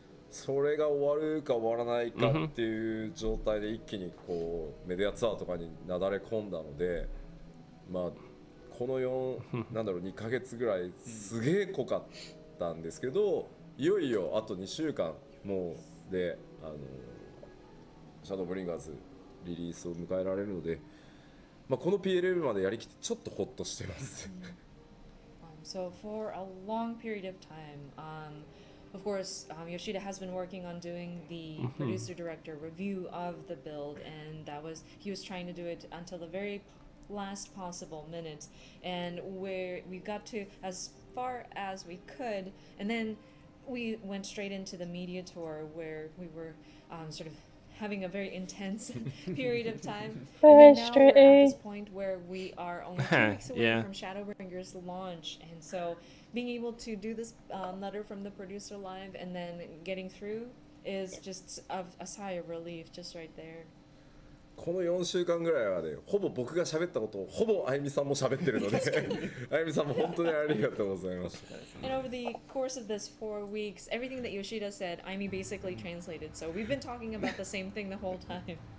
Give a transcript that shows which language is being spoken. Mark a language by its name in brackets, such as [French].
[Japanese] それが終わるか終わらないかっていう状態で一気にこうメディアツアーとかになだれ込んだのでこの2ヶ月ぐらいすげえ濃かったんですけど、いよいよあと2週間もうでシャドーブリンガーズリリースを迎えられるので、この PLL までやりきってちょっとホッとしてます。 [English] So for a long period of time, of course, Yoshida has been working on doing the producer-director review of the build, and he was trying to do it until the very last possible minute, and we got to as far as we could, and then we went straight into the media tour where we were sort of having a very intense period of time. And then now we're at this point where we are only 2 weeks away Yeah. from Shadowbringer's launch, and so being able to do this letter from the producer live and then getting through is just a sigh of relief just right there. [Japanese] この4週間ぐらいはね、ほぼ僕が喋ったことをほぼあゆみさんも喋ってるのであゆみさんも本当にありがとうございました。 [English] And over the course of this 4 weeks, everything that Yoshida said, Aimi basically translated. So we've been talking about the same thing the whole time.